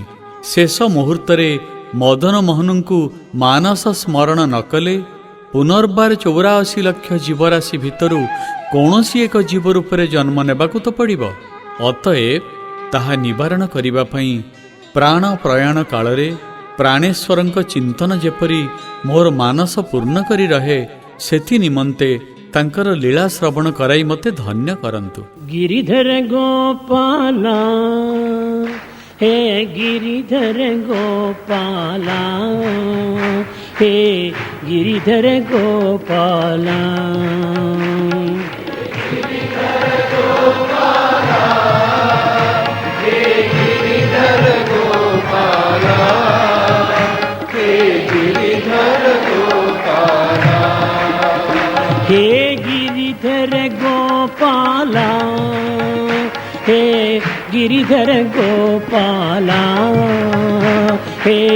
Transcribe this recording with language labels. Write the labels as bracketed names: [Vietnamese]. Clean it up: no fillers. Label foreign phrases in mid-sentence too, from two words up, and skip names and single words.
[Odia] ଶେଷ ମୁହୂର୍ତ୍ତରେ ମଦନ ମୋହନଙ୍କୁ ମାନସ ସ୍ମରଣ ନ କଲେ ପୁନର୍ବାର 84 ଲକ୍ଷ ଜୀବରାଶି ଭିତରୁ କୌଣସି ଏକ ଜୀବ ରୂପରେ ଜନ୍ମ ନେବାକୁ ତ ପଡ଼ିବ। ଅତଏବ ତାହା ନିବାରଣ କରିବା ପାଇଁ ପ୍ରାଣ ପ୍ରୟାଣ କାଳରେ ପ୍ରାଣେଶ୍ୱରଙ୍କ ଚିନ୍ତନ ଯେପରି ମୋର ମାନସ ପୂର୍ଣ୍ଣ କରି ରହେ, ସେଥି ନିମନ୍ତେ ତାଙ୍କର ଲୀଳା ଶ୍ରବଣ କରାଇ ମୋତେ ଧନ୍ୟ କରନ୍ତୁ। [Hindi] गिरिधर गोपाला हे गिरिधर गोपाला हे गिरिधर गोपाला हे गिरिधर गोपाला हे गिरिधर गोपाला हे